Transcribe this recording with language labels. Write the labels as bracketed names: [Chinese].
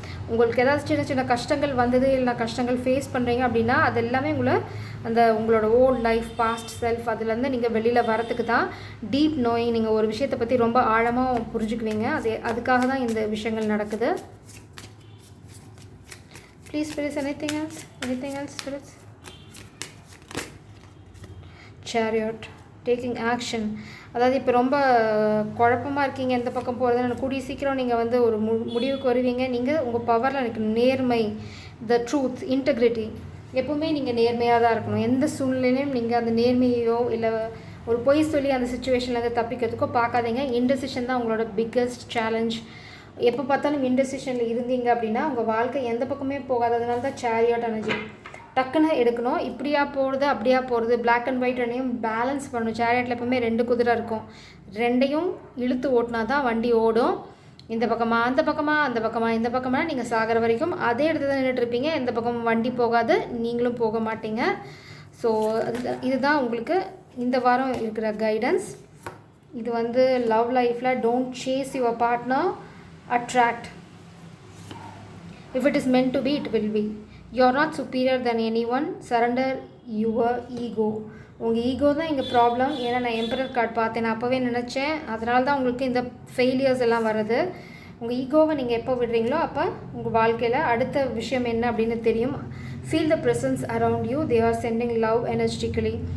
[Tamil] உங்களுக்கு ஏதாவது சின்ன சின்ன கஷ்டங்கள் வந்தது, இல்லை கஷ்டங்கள் ஃபேஸ் பண்ணுறீங்க அப்படின்னா அது எல்லாமே உங்களை அந்த உங்களோட ஓல்ட் லைஃப் பாஸ்ட் செல்ஃப் அதுலேருந்து நீங்கள் வெளியில் வரத்துக்கு தான் டீப் நோயிங். நீங்கள் ஒரு விஷயத்தை பற்றி ரொம்ப ஆழமாக புரிஞ்சுக்குவீங்க. அதுக்காக தான் இந்த விஷயங்கள் நடக்குது. [English] Please spirits, anything else spirits? Chariot, taking action. [Tamil] அதாவது இப்போ ரொம்ப குழப்பமாக இருக்கீங்க, எந்த பக்கம் போகிறதுன்னு. கூடிய சீக்கிரம் நீங்கள் வந்து ஒரு முடிவுக்கு வருவீங்க. நீங்கள் உங்கள் பவரில் எனக்கு நேர்மை, த ட்ரூத், இன்டெகிரிட்டி, எப்போவுமே நீங்கள் நேர்மையாக தான் இருக்கணும். எந்த சூழ்நிலையிலும் நீங்கள் அந்த நேர்மையோ இல்லை ஒரு பொய் சொல்லி அந்த சுச்சுவேஷன்லேருந்து தப்பிக்கிறதுக்கோ பார்க்காதீங்க. இன்டெசிஷன் தான் உங்களோட பிக்கஸ்ட் சேலஞ்ச். எப்போ பார்த்தாலும் இன்டெசிஷனில் இருந்தீங்க அப்படின்னா உங்கள் வாழ்க்கை எந்த பக்கமே போகாததுனால தான் சேரியாட் எனர்ஜி. டக்குன்னு எடுக்கணும். இப்படியா போகிறது அப்படியா போகிறது, பிளாக் அண்ட் ஒயிட் ரெண்டையும் பேலன்ஸ் பண்ணணும். சேரியாட்டில் எப்போவுமே 2 குதிரை இருக்கும். ரெண்டையும் இழுத்து ஓட்டினா தான் வண்டி ஓடும். இந்த பக்கமாக அந்த பக்கமாக, அந்த பக்கமாக இந்த பக்கமாக, நீங்கள் சாகிற வரைக்கும் அதே இடத்துல தான் நின்றுட்டுருப்பீங்க. எந்த பக்கமும் வண்டி போகாது, நீங்களும் போக மாட்டீங்க. ஸோ இதுதான் உங்களுக்கு இந்த வாரம் இருக்கிற கைடன்ஸ். [English] இது வந்து லவ் லைஃப்பில் don't chase your partner, attract. If it is meant to be, it will be. You are not superior than anyone. Surrender your ego. [Tamil] உங்கள் ஈகோ தான் இங்கே ப்ராப்ளம். ஏன்னா நான் எம்பரர் கார்டு பார்த்தேன், நான் அப்போவே நினச்சேன். அதனால தான் உங்களுக்கு இந்த ஃபெயிலியர்ஸ் எல்லாம் வருது. உங்கள் ஈகோவை நீங்கள் எப்போ விடுறீங்களோ அப்போ உங்கள் வாழ்க்கையில் அடுத்த விஷயம் என்ன அப்படின்னு தெரியும். [English] Feel the presence around you. They are sending love energetically.